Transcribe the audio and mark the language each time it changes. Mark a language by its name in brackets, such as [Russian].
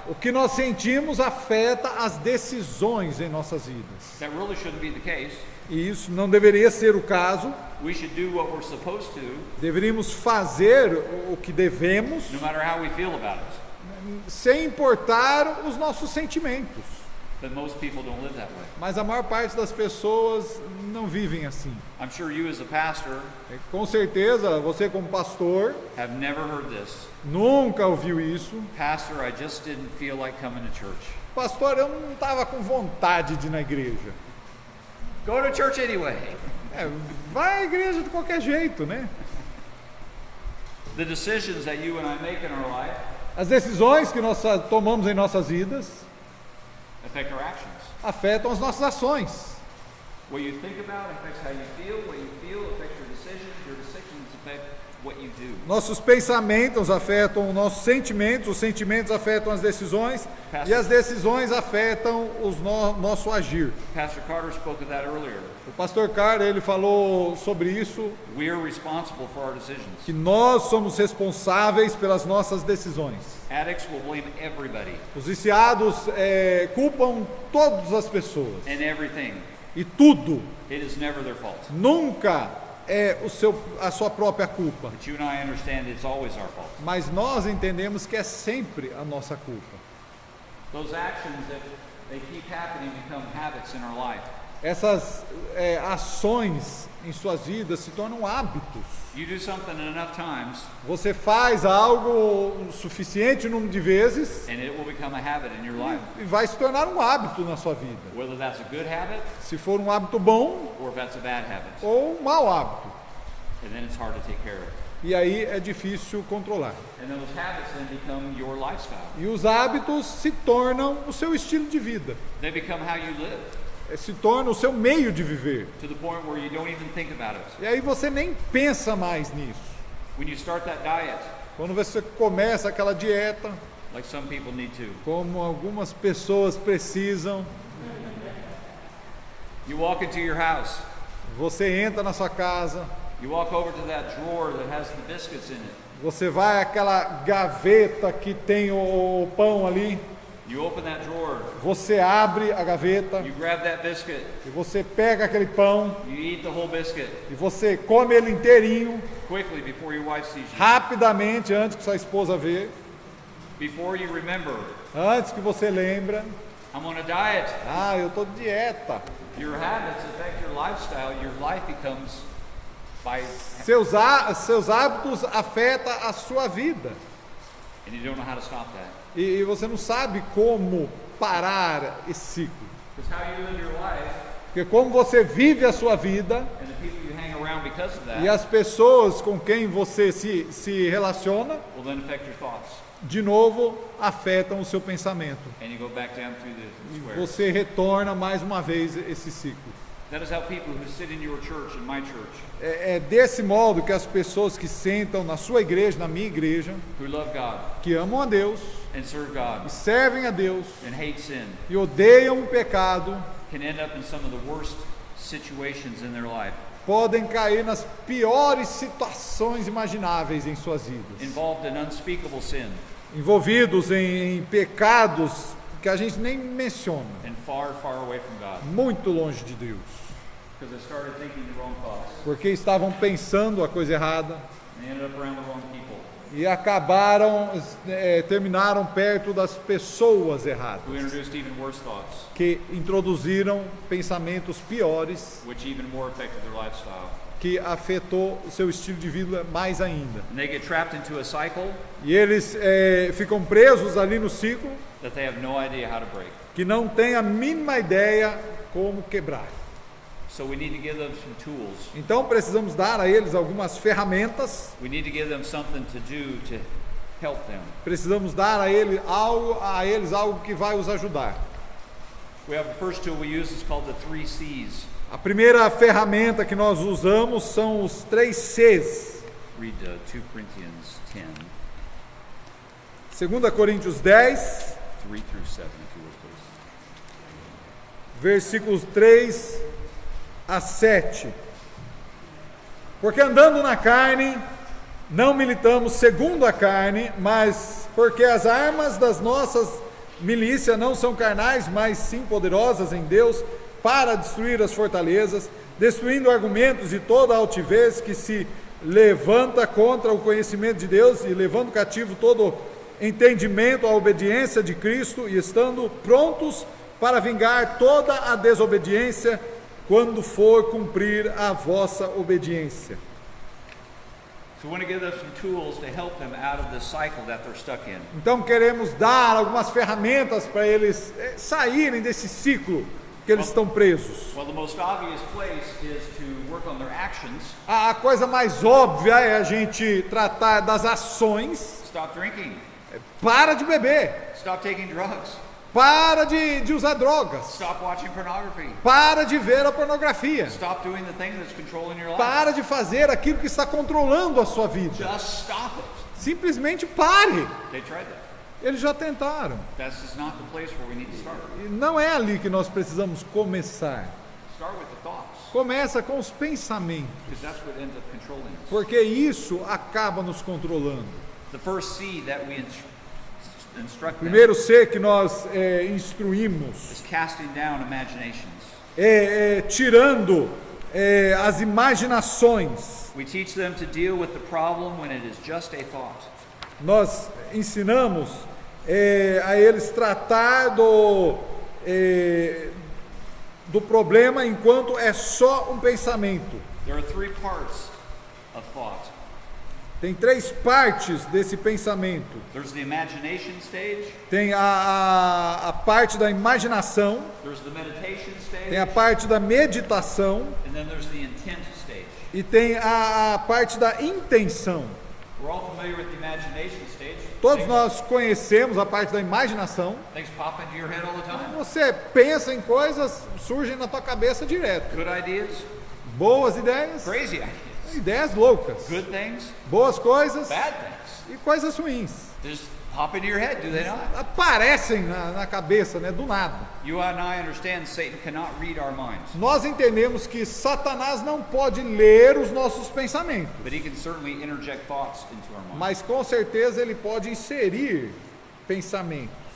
[Portuguese] O que nós sentimos afeta as decisões em nossas vidas. [English] That really shouldn't be the case. [Portuguese] E isso não deveria ser o caso. [English] We should do what we're supposed to, [Portuguese] Deveríamos fazer o que devemos, [English] no matter how we feel about it. [Portuguese] sem importar os nossos sentimentos. [English] But most people don't live that way. [Portuguese] Mas a maior parte das pessoas não vivem assim. [English] I'm sure you as a pastor [Portuguese] Com certeza, você como pastor [English] have never heard this. [Portuguese] nunca ouviu isso. [English] Pastor, I just didn't feel like coming to church. [Portuguese] Pastor, eu não estava com vontade de ir na igreja. [English] Go to church anyway. [Portuguese] Vai à igreja de qualquer jeito, né? [English] The decisions that you and I make in our life [Portuguese] As decisões que nós tomamos em nossas vidas [English] affect our actions. [Portuguese] afetam as nossas ações. [English] What you think about affects how you feel. What you feel affects your decisions. Your decisions affect what you do. [Portuguese] Nossos pensamentos afetam os nossos sentimentos, os sentimentos afetam as decisões e as decisões afetam o nosso agir. [English] Pastor Carter spoke of that earlier. [Portuguese] O pastor Carter, ele falou sobre isso, [English] We are responsible for our decisions. [Portuguese] que nós somos responsáveis pelas nossas decisões. [English] Addicts will blame everybody [Portuguese] Os viciados culpam todas as pessoas [English] and everything. [Portuguese] e tudo. [English] It is never their fault. [Portuguese] Nunca é a sua própria culpa, [English] But you and I understand it's always our fault. [Portuguese] mas nós entendemos que é sempre a nossa culpa. [English] Those actions, if they keep happening, become habits in our life. [Portuguese] Essas ações em suas vidas se tornam hábitos. [English] You do something enough times, [Portuguese] Você faz algo o suficiente número de vezes [English] and it will become a habit in your life. [Portuguese] e vai se tornar um hábito na sua vida. [English] Whether that's a good habit [Portuguese] Se for um hábito bom [English] or if that's a bad habit. [Portuguese] ou um mau hábito. [English] And then it's hard to take care of. [Portuguese] E aí é difícil controlar. [English] And those habits then become your lifestyle. [Portuguese] E os hábitos se tornam o seu estilo de vida. [English] They become how you live, [Portuguese] Se torna o seu meio de viver. [English] to the point where you don't even think about it. [Portuguese] E aí você nem pensa mais nisso. [English] When you start that diet, [Portuguese] Quando você começa aquela dieta, [English] like some people need to, [Portuguese] como algumas pessoas precisam, [English] you walk into your house, [Portuguese] você entra na sua casa, [English] you walk over to that drawer that has the biscuits in it. [Portuguese] você vai àquela gaveta que tem o pão ali, [English] You open that drawer, [Portuguese] você abre a gaveta [English] you grab that biscuit, [Portuguese] e você pega aquele pão [English] you eat the whole biscuit [Portuguese] e você come ele inteirinho, [English] quickly before your wife sees you. [Portuguese] rapidamente, antes que sua esposa vê, [English] Before you remember, [Portuguese] antes que você lembra, [English] I'm on a diet. [Portuguese] eu tô de dieta. [English] Your habits affect your lifestyle. Your life becomes by [Portuguese] Seus hábitos afetam a sua vida. [English] And you don't know how to stop that. [Portuguese] E você não sabe como parar esse ciclo. [English] Because how you live your life [Portuguese] Porque como você vive a sua vida [English] and the people you hang around because of that [Portuguese] e as pessoas com quem você se relaciona, [English] will then affect your thoughts. [Portuguese] de novo, afetam o seu pensamento. [English] And you go back down through the square. [Portuguese] Você retorna mais uma vez esse ciclo. [English] That is how people who sit in your church, in my church, [Portuguese] É desse modo que as pessoas que sentam na sua igreja, na minha igreja, [English] who love God [Portuguese] que amam a Deus [English] and serve God [Portuguese] e servem a Deus [English] and hate sin, [Portuguese] e odeiam o pecado, [English] can end up in some of the worst situations in their life, [Portuguese] podem cair nas piores situações imagináveis em suas vidas, [English] involved in unspeakable sin [Portuguese] envolvidos em pecados que a gente nem menciona, [English] and far, far away from God. [Portuguese] muito longe de Deus, [English] Because they started thinking the wrong thoughts. [Portuguese] porque estavam pensando a coisa errada [English] And they ended up around the wrong people [Portuguese] e terminaram perto das pessoas erradas, [English] who introduced even worse thoughts, [Portuguese] que introduziram pensamentos piores, [English] which even more affected their lifestyle. [Portuguese] que afetou o seu estilo de vida mais ainda. [English] And they get trapped into a cycle [Portuguese] E eles ficam presos ali no ciclo, [English] that they have no idea how to break. [Portuguese] que não têm a mínima ideia como quebrar. [English] So we need to give them some tools. [Portuguese] Então precisamos dar a eles algumas ferramentas, [English] We need to give them something to do to help them. [Portuguese] precisamos dar a eles algo que vai os ajudar. [English] We have the first tool we use is called the 3 C's. [Portuguese] A primeira ferramenta que nós usamos são os 3 Cs. [English] Read 2 Corinthians 10, [Portuguese] 2 Coríntios 10, [English] 3 through 7, if you will, please. [Portuguese] versículos 3 a 7. Porque andando na carne, não militamos segundo a carne, mas porque as armas das nossas milícias não são carnais, mas sim poderosas em Deus para destruir as fortalezas, destruindo argumentos e toda a altivez que se levanta contra o conhecimento de Deus e levando cativo todo entendimento à obediência de Cristo e estando prontos para vingar toda a desobediência quando for cumprir a vossa obediência. [English] So we want to give them some tools to help them out of the cycle that they're stuck in. [Portuguese] Então queremos dar algumas ferramentas para eles saírem desse ciclo que eles estão presos. [English] Well, the most obvious place is to work on their actions. [Portuguese] A coisa mais óbvia é a gente tratar das ações. [English] Stop drinking. [Portuguese] Para de beber, [English] Stop taking drugs. [Portuguese] para de usar drogas, [English] Stop watching pornography. [Portuguese] para de ver a pornografia, [English] Stop doing the thing that's controlling your life. [Portuguese] para de fazer aquilo que está controlando a sua vida. [English] Just stop it. [Portuguese] Simplesmente pare. [English] They tried that. [Portuguese] Eles já tentaram. [English] That's just not the place where we need to start. [Portuguese] E não é ali que nós precisamos começar. [English] Start with the thoughts, [Portuguese] Começa com os pensamentos, [English] because that's what ends up controlling us. [Portuguese] porque isso acaba nos controlando. [English] The first C that we instruct them [Portuguese] Primeiro C que nós instruímos [English] is casting down imaginations. [Portuguese] Tirando as imaginações. [English] We teach them to deal with the problem when it is just a thought. [Portuguese] Nós ensinamos a eles tratar do problema enquanto é só um pensamento. [English] There are 3 parts of thought. [Portuguese] Tem 3 partes desse pensamento. [English] There's the imagination stage, [Portuguese] Tem a parte da imaginação, [English] there's the meditation stage, [Portuguese] tem a parte da meditação [English] and then there's the intent stage. [Portuguese] e tem a parte da intenção. [English] We're all familiar with the imagination stage. [Portuguese] Todos [English] Things- [Portuguese] nós conhecemos a parte da imaginação. [English] Things pop into your head all the time. [Portuguese] Você pensa em coisas, surgem na tua cabeça direto. [English] Good ideas, [Portuguese] Boas ideias, [English] crazy ideas, [Portuguese] ideias loucas, [English] good things, [Portuguese] boas coisas [English] bad things. [Portuguese] e coisas ruins. [English] They just pop into your head, do they not? [Portuguese] Aparecem na cabeça, né, do nada. [English] You and I understand Satan cannot read our minds, [Portuguese] Nós entendemos que Satanás não pode ler os nossos pensamentos, [English] but he can certainly interject thoughts into our minds. [Portuguese] mas com certeza ele pode inserir pensamentos.